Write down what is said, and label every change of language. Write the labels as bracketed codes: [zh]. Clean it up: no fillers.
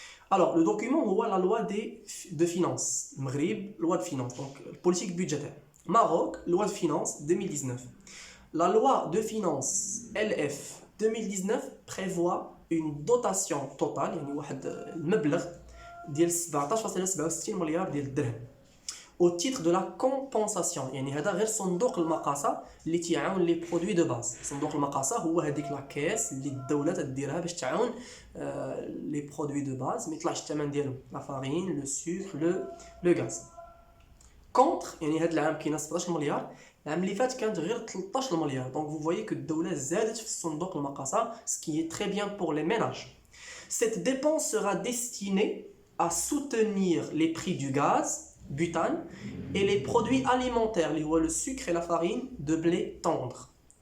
[fr] Alors, le document voit la loi de finances. Maghreb, loi de finances, donc politique budgétaire. Maroc, loi de finances 2019. La loi de finances LF 2019 prévoit une dotation totale, [ar] يعني واحد المبلغ ديال 17.67 مليار ديال الدرهم. [fr] Au titre de la compensation [ar] يعني هذا غير صندوق المقاصة اللي تيعاون لي برودوي دو باز. صندوق المقاصة هو هذيك لاكيس اللي الدولة تديرها باش تعاون لي برودوي دو باز ما يطلعش الثمن ديالهم لا فارين لو سكر لو غاز. كونتر يعني هذا العام كاينه 16 مليار، العام اللي فات كانت غير 13 مليار. دونك [fr] vous voyez que [ar] الدولة زادت في صندوق المقاصة [fr] ce qui est très bien pour les ménages. Cette dépense sera destinée à soutenir les prix du gaz butane et les produits alimentaires, le sucre et la farine de blé tendre.